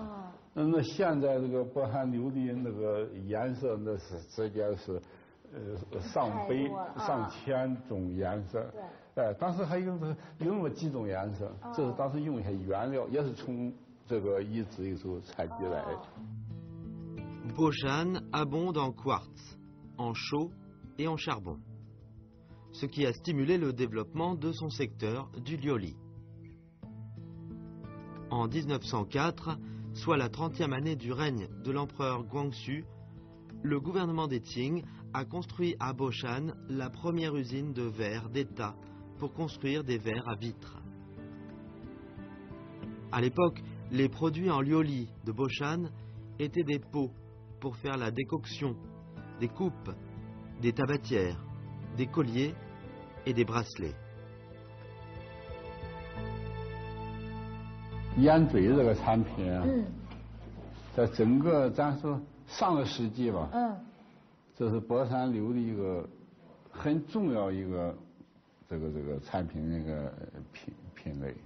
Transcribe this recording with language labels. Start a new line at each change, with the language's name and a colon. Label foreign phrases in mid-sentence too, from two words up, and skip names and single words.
Chinese: 那现在这个博山琉璃那个颜色，那是直接是上百上千种颜色。当时还有那么几种颜色，这是当时用一些原料，也是从这个遗址里头采集来的。
French: Boshan abonde en quartz, en chaux et en charbon, ce qui a stimulé le développement de son secteur du lioli. En 1904, soit la 30e année du règne de l'empereur Guangxu, le gouvernement des Qing a construit à Boshan la première usine de verre d'État pour construire des verres à vitre. À l'époque, les produits en lioli de Boshan étaient des pots pour faire la décoction, des coupes, des tabatières, des colliers et des bracelets.
Chinese: 烟嘴这个产品，在整个咱说上个世纪吧，这是博山琉璃一个很重要一个这个产品那个品类。